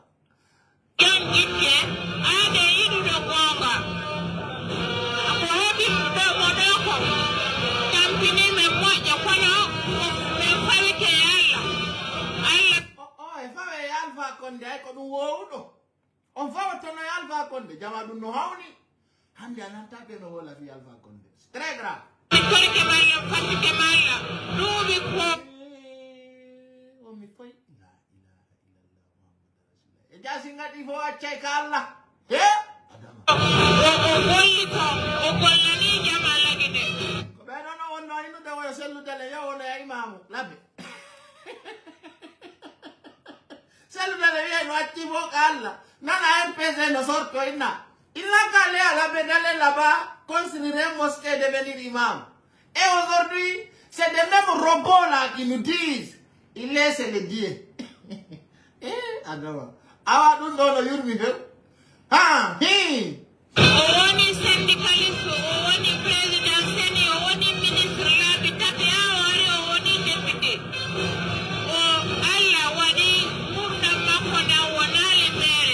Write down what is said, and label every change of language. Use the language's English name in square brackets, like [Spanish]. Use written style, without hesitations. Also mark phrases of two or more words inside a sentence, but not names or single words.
[Fula] jon ƴitte aɗe yiɗuɗo gonga ko heɓi ɓe oɗo ko tampinime moƴƴa kono ɓe fawite Allah e fawe e Alpha Condé ay ko ɗum wowɗo on fawatono e Alpha Condé jama ɗum no hawni hande a nanta ɓe no wola fi Alpha Condé [French] très grave [Fula] korke malla fatike malla ɗuuɓi ko omi foy [Arabic] لا إله إلا الله محمد رسول الله [Fula] e jasi ngati fo accay ka Allah he adama o golli ko o gollani jama lagide ko ɓe ɗon o wonno innude woyo selludele yo wono ya imamu labbe selludele wiye no acci fo ka Allah nana MPC no sorto inna [French] il n'a qu'à aller à la Bédalé là-bas, construire un mosquée et devenir imam. Et aujourd'hui, c'est des mêmes robots là qui nous disent, il laisse les dieux. [Fula] Awa dun dono yurmi fe. Ah, hi. Owoni syndicaliste, owoni président seni, owoni ministre labi tati awari, owoni député. O Allah wadi murda makko na wonali mere.